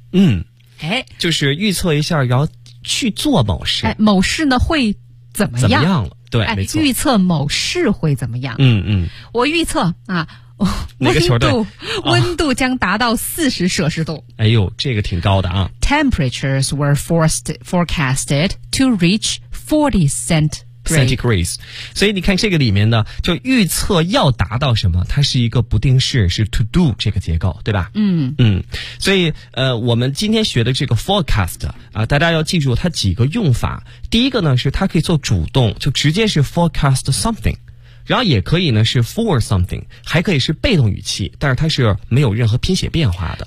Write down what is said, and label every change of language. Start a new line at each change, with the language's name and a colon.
Chinese: 嗯，哎，就是预测一下要去做某事，哎，某事呢会怎么样了？对，哎，没错，预测某事会怎么样？嗯嗯，我预测啊，温度将达到40摄氏度，哎呦，这个挺高的啊。
English: Temperatures were forecasted to reach 40 centigrade，
Chinese: 所以你看这个里面呢，就预测要达到什么，它是一个不定式，是 to do 这个结构，对吧？嗯嗯，所以我们今天学的这个 forecast 啊，大家要记住它几个用法。第一个呢是它可以做主动，就直接是 forecast something， 然后也可以呢是 for something， 还可以是被动语气，但是它是没有任何拼写变化的。